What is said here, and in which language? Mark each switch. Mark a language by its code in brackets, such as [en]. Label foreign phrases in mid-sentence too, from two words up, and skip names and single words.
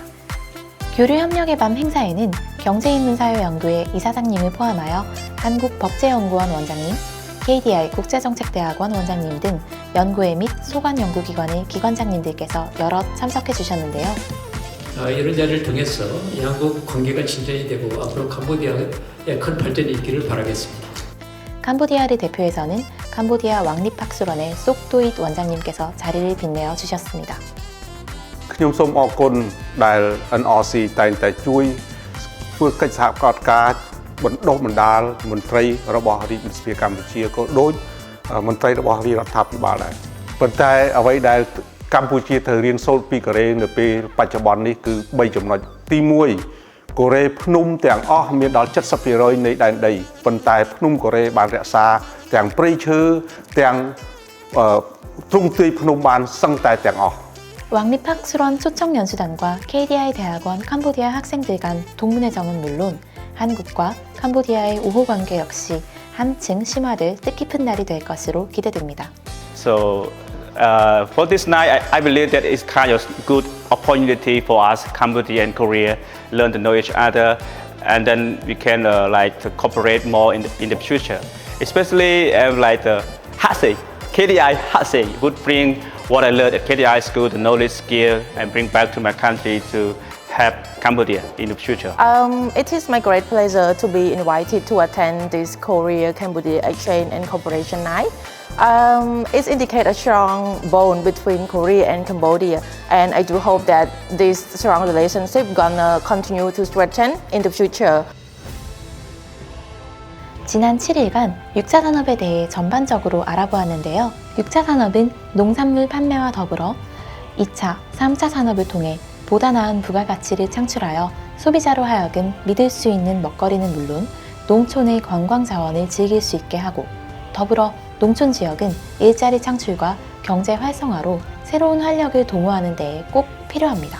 [ko] 교류 협력의 밤 행사에는 경제인문사회연구회 이사장님을 포함하여 한국법제연구원 원장님, KDI 국제정책대학원 원장님 등 연구회 및 소관연구기관의 기관장님들께서 여럿 참석해 주셨는데요. 이런 자리를 통해서 양국 관계가 진전이 되고 앞으로 캄보디아에 큰 발전이 있기를 바라겠습니다. 캄보디아를 대표해서는 캄보디아 왕립학술원의 쏙도잇 원장님께서 자리를 빛내어 주셨습니다. [km] ខ្ញុំសូមអរគុណដែល NRC តែងតែជួយធ្វើកិច្ចសហប្រតិការបណ្ដុះបណ្ដាលមន្ត្រី របស់រាជរដ្ឋាភិបាលកម្ពុជាក៏ដូចមន្ត្រីរបស់រាជរដ្ឋាភិបាលដែរប៉ុន្តែអ្វីដែលកម្ពុជាត្រូវរៀនសូត្រពីកូរ៉េនៅពេលបច្ចុប្បន្ននេះគឺ3ចំណុចទី1កូរ៉េភ្នំទាំងអស់មានដល់ 70% នៃដែនដីប៉ុន្តែភ្នំកូរ៉េបានរក្សាទាំងព្រៃឈើទាំងទ្រង់ទ្រាយភ្នំបានសឹងតែទាំងអស់ [ko] 왕립학술원 초청연수단과 KDI 대학원 캄보디아 학생들 간 동문회정은 물론 한국과 캄보디아의 우호관계 역시 한층 심화될 뜻깊은 날이 될 것으로 기대됩니다. [en] So for this night, I believe that it's kind of good opportunity for us, Cambodia and Korea, learn to know each other, and then we can like to cooperate more in the future. Especially like the HATSE, KDI HATSE would bring what I learned at KDI school, the knowledge, skill, and bring back to my country to help Cambodia in the future. It is my great pleasure to be invited to attend this Korea-Cambodia Exchange and Cooperation Night. It indicates a strong bond between Korea and Cambodia, and I do hope that this strong relationship gonna continue to strengthen in the future. [ko] 지난 7일간 6차 산업에 대해 전반적으로 알아보았는데요. 6차 산업은 농산물 판매와 더불어 2차, 3차 산업을 통해 보다 나은 부가가치를 창출하여 소비자로 하여금 믿을 수 있는 먹거리는 물론 농촌의 관광 자원을 즐길 수 있게 하고 더불어 농촌 지역은 일자리 창출과 경제 활성화로 새로운 활력을 도모하는 데에 꼭 필요합니다.